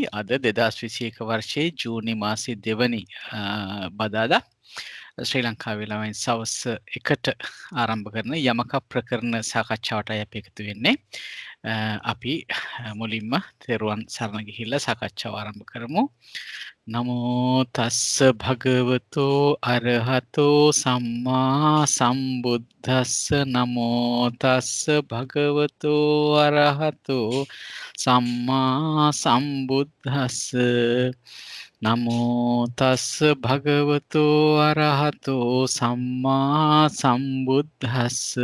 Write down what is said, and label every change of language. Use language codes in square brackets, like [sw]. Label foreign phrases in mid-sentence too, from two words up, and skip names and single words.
[si] අද 2021 වර්ෂයේ ජූනි මාසයේ 2 වෙනි බදාදා ශ්‍රී ලංකාවේ ළමයින් සවස් 1ට ආරම්භ කරන යමක ප්‍රකරණ සාකච්ඡාවටයි අපි එකතු වෙන්නේ. අපි මුලින්ම තෙරුවන් සරණ ගිහිල්ලා සාකච්ඡාව ආරම්භ කරමු. [pi] නමෝ තස්ස භගවතෝ අරහතෝ සම්මා සම්බුද්දස්ස නමෝ තස්ස භගවතෝ අරහතෝ සම්මා සම්බුද්දස්ස නමෝ තස්ස භගවතෝ අරහතෝ සම්මා සම්බුද්දස්ස